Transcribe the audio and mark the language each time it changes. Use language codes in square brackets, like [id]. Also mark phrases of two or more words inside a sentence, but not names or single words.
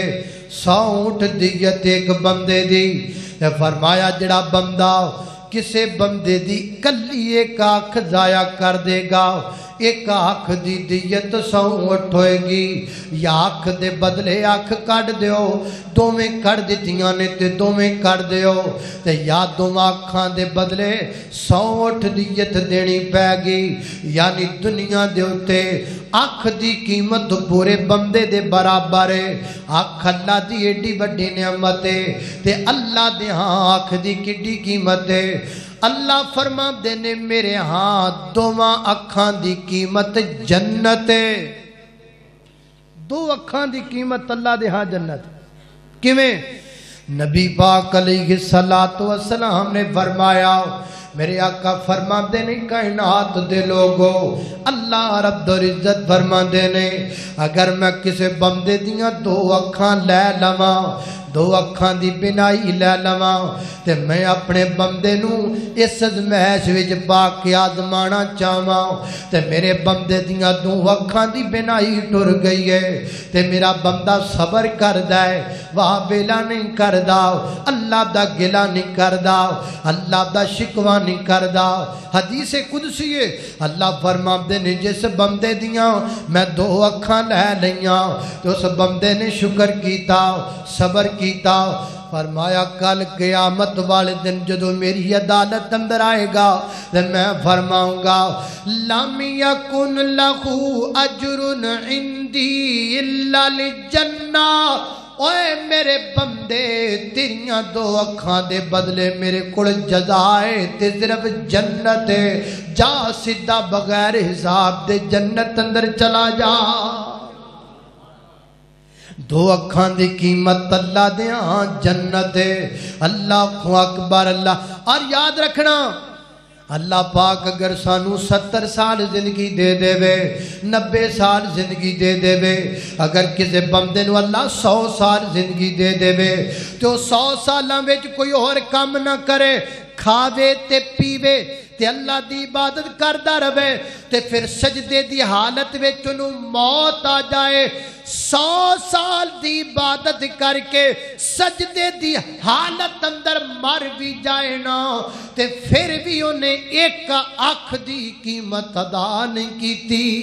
[pa] 100 اونٹ دیت ایک بندے دی فرمایا جڑا بندہ کسے بندے دی کلی ایک آنکھ ضائع کر دے گا ایک آنکھ دی دیت 100 اونٹ ہوئے گی یا آنکھ دے بدلے آنکھ کٹ دیو دومیں کٹ دیتیاں نے تے دومیں کٹ دیو تے یا دوم آنکھاں دے بدلے 100 اونٹ دیت دینی پے گی یعنی دنیا دے ہوتے آنکھ دی قیمت پورے بندے دے برابر ہے آنکھ اللہ دی ایڈی بڑی نعمت ہے تے اللہ دے ہاں آنکھ دی کڈی قیمت ہے اللہ فرما دینے میرے ہاں دوواں اکھاں دی قیمت جنت ہے 2 اکھاں دی قیمت اللہ دے ہاں جنت کیویں نبی پاک علیہ السلام نے فرمایا میرے آقا فرما دینے کائنات دے لوگو اللہ رب العزت فرما دینے اگر میں کسے بندے دیاں 2 اکھاں لے لواں 2 اکھاں دی بنائی لے لواں تے میں اپنے بندے نو اس ازمائش وچ پا کے آزمانا چاہواں تے میرے بندے دیاں 2 اکھاں دی بنائی ٹر گئی ہے تے میرا بندہ صبر کردا ہے واہ بیلا نہیں کردا اللہ دا گلا نہیں کردا اللہ دا شکوا نہیں کردا حدیث قدسی ہے اللہ فرماندے نے جس بندے دیاں میں 2 اکھاں لے لیاں تو اس بندے نے شکر کیتا صبر کیتا فرمایا کل قیامت والے دن جدو میری عدالت اندر آئے گا تو میں فرماؤں گا [ar] لم یکن لہو اجر عندی الا الجنہ [pa] اوے میرے بندے تیریاں 2 اکھاں دے بدلے میرے کول جزائے تے صرف جنت ہے جا سیدھا بغیر حساب دے جنت اندر چلا جا 2 اکھاں دی قیمت اللہ دے ہاں جنت ہے [ar] اللہ اکبر [pa] اللہ اور یاد رکھنا اللہ پاک اگر سانو 70 سال زندگی دے دے وے 90 سال زندگی دے دے وے اگر کسی بندے نو اللہ 100 سال زندگی دے دے وے تو 100 سالاں وچ کوئی اور کام نہ کرے کھاوے تے پیوے تے اللہ دی عبادت کردا رہے تے پھر سجدے دی حالت وچ انہوں موت آ جائے 100 سال دی عبادت کر کے سجدے دی حالت اندر مر بھی جائے نا تے پھر بھی انہیں ایک آنکھ دی قیمت ادا نہیں کیتی